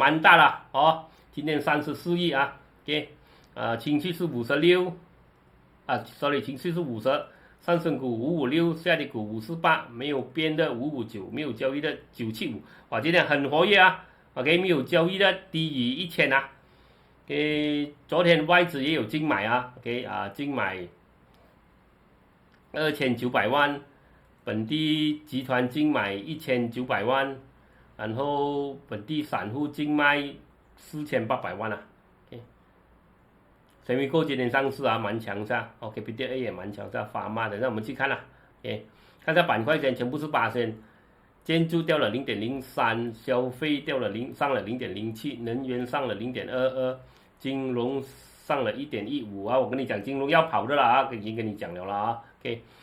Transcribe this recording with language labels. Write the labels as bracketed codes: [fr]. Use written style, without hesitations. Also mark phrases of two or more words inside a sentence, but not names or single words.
[zh] 蠻大了今天34億OK， 情緒是56情緒是50，上升股556，下跌股548，沒有變的559，沒有交易的975，哇，今天很活躍OK， 沒有交易的低於1000OK， 昨天外資也有淨買OK， 淨買2900萬。本地集團淨買1900萬，然後本地散戶淨賣4800萬OK， 神威購今天上市蠻強勢，KPDA 也蠻強勢 ，Pharma 的，那我們去看OK， 看下板塊先，全部是8%，建築掉了0.03，消費上了0.07，能源上了0.22，金融上了1.15我跟你講金融要跑的了已經跟你講了OK，